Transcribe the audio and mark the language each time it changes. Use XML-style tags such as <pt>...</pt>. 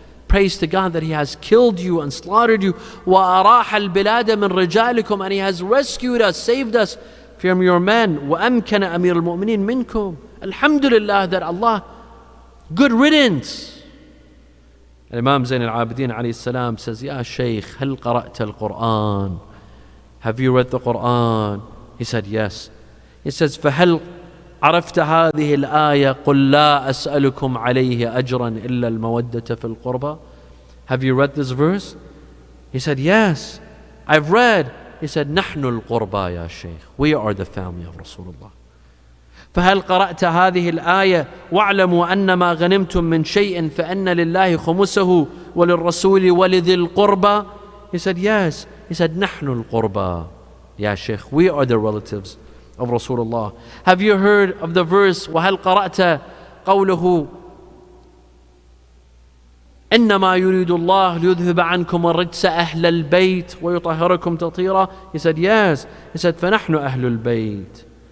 <en>Praise to God that He has killed you and slaughtered you.</en> <ar>وَأَرَاحَ الْبِلَادَ مِنْ رِجَالِكُمْ,</ar> <en>and He has rescued us, saved us from your men.</en> <ar>وَأَمْكَنَ أَمِيرُ الْمُؤْمِنِينَ مِنْكُمْ.</ar> <en>Alhamdulillah that Allah, good riddance. And Imam Zayn al-Abidin alayhi salam says, Ya Shaykh,</en> <ar>هل قرأت القرآن?</ar> <en>Have you read the Quran? He said, yes. He says,</en> <ar>فَهَلْ عرفت هذه الآية قل لا أسألكم عليه أجرا إلا المودة في القربى.</ar> <en>Have you read this verse? He said, yes, I've read. He said,</en> <ar>نحن القربى يا شيخ.</ar> <en>We are the family of Rasulullah.</en> <ar>فهل قرأت هذه الآية واعلموا أن ما غنمتم من شيء فأن لله خمسه وللرسول ولذي القربى.</ar> <en>He said, yes. He said,</en> <ar>نحن القربى يا شيخ.</ar> <en>We are the relatives of Rasulullah. Have you heard of the verse</en> <ar>وهل قرأت قوله إنما يريد الله ليذهب عنكم الرجس أهل البيت ويطهركم تطهيرا.</ar> <en>He said, yes. He said,</en> <ar>فنحن أهل البيت.</ar>